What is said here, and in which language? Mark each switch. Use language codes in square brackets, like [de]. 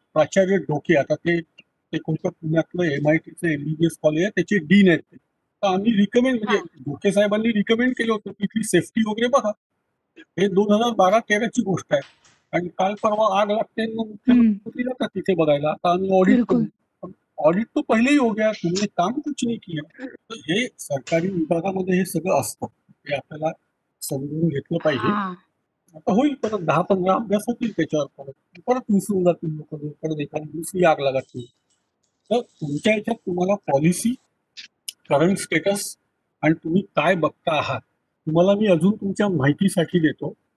[mr] प्राचार्य डोके, आता ते कोणतं पुण्यातलं MITचं MBBS कॉलेज आहे त्याचे डीन आहेत ते. तर आम्ही रिकमेंड, म्हणजे डोके साहेबांनी रिकमेंड केलं होतं की इथली सेफ्टी वगैरे बघा. हे 2012-13ची गोष्ट आहे आणि काल परवा आग लागते मुख्यमंत्री जातात तिथे बघायला. आता आम्ही ऑडिट करू. [hi] ऑडिट तो पहिले ही हो गया, तुमने काम कुछ नहीं किया. [mr] तर हे सरकारी विभागामध्ये हे सगळं असतं. हे आपल्याला समजून घेतलं पाहिजे. आता होईल परत 10-15 अभ्यास होतील त्याच्यावर, परत विसरून जातील लोक, परत एखादी दुसरी आग लागत नाही. तर तुमच्या ह्याच्यात तुम्हाला पॉलिसी, करंट स्टेटस आणि तुम्ही काय बघता आहात, तुम्हाला मी अजून तुमच्या माहितीसाठी देतो